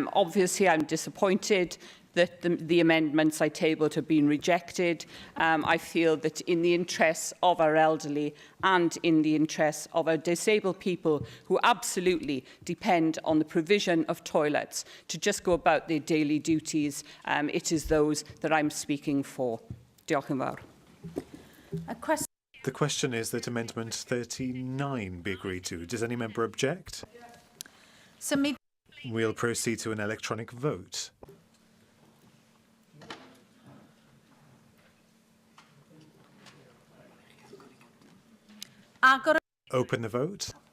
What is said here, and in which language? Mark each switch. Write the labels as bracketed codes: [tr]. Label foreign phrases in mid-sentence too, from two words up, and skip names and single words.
[en] Obviously, I'm disappointed that the amendments I tabled have been rejected. I feel that in the interests of our elderly and in the interests of our disabled people who absolutely depend on the provision of toilets to just go about their daily duties, it is those that I'm speaking for. [cy] Diolch yn fawr. [en] The question is that Amendment 39 be agreed to. Does any member object? We'll proceed to an electronic vote. Open the vote.